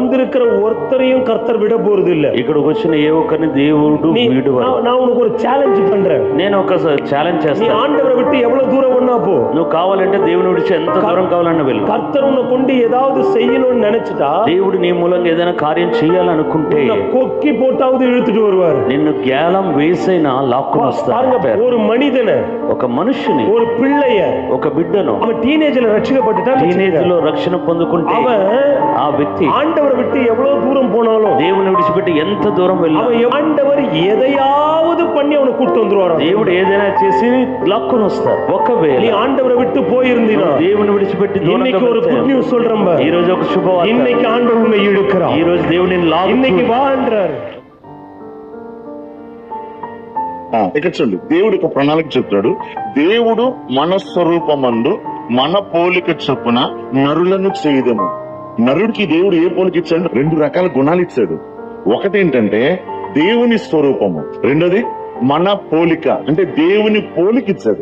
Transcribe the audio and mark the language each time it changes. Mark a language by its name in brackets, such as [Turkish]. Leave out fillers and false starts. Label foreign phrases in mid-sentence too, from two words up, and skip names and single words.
[Tamil] வந்திருக்கிற ஒருத்தரையும் கர்த்தர் விட போறது இல்ல. [Telugu] ఇక్కడికి వచ్చిన ఏ ఒక్కరిని దేవుడు వీడువాడు. [Tamil] நான் உனக்கு ஒரு சேலஞ்ச் பண்றேன். [Telugu] నేను ఒక ఛాలెంజ్ [Tamil] நீ [Telugu] చేస్తాను. [Tamil] ஆண்டவரை விட்டு எவ்வளவு தூரம் ஒண்ணா போ. [Telugu] నువ్వు కావాలంటే దేవుని విడిచి ఎంత దూరం కావాలన్నా వెళ్ళు. [Tamil] கர்த்தர் உன்னை கொண்டு ஏதாவது செய்யணும்னு நினைச்சிட்டா [Telugu] దేవుడు నీ మూలంగా ఏదైనా కార్యం చేయాలనుకుంటే [Tamil] கொக்கி போட்டாவது இழுத்துட்டு வருவார். [Telugu] నిన్ను గ్యాలం వేసైనా లాక్కుని [Tamil] பாருங்க, [Telugu] వస్తాడు. [Tamil] ஒரு மனிதனை, [Telugu] ఒక మనుషుని, [Tamil] ஒரு பிள்ளைய, [Telugu] ఒక బిడ్డను [Tamil] அவன் டீனேஜ்ல రక్షించబட்டுட்டா, [Telugu] టీనేజ్ లో రక్షణ పొందుకుంటే [Tamil] அவன் [Telugu] ఆ వ్యక్తి [Tamil] ஆண்டவரை விட்டு எவ்வளவு தூரம் போனாலும் [Telugu] దేవుని విడిచిపెట్టి ఎంత దూరం వెళ్ళినా [Tamil] அவன் ஆண்டவர் எதையாவது பண்ணி அவனை கூட்டு வந்துருவார். [Telugu] దేవుడు ఏదైనా చేసి లాక్కుని వస్తారు. ఒకవేళ [Tamil] நீ ஆண்டவரை விட்டு போயிருந்தீனா [Telugu] దేవుని విడిచిపెట్టి [Tamil] இன்னைக்கு ஒரு குட் நியூஸ் சொல்றேன். [Telugu] ఈ రోజు ఒక శుభవార్త. [Tamil] இன்னைக்கு ஆண்டவர் உன்னை இழுக்கிறார். [Telugu] ఈ రోజు దేవుని [Tamil] இன்னைக்கு வான்றார். [Telugu] ఇక్కడ చూడండి, దేవుడు ఒక ప్రణాళిక చెప్తాడు. దేవుడు మన స్వరూపమందు మన పోలిక చొప్పున నరులను చేయదము. నరుడికి దేవుడు ఏ పోలిక ఇచ్చాడు? 2 రకాల గుణాలు ఇచ్చాడు. ఒకటి ఏంటంటే దేవుని స్వరూపము, రెండోది మన పోలిక, అంటే దేవుని పోలిక ఇచ్చాడు.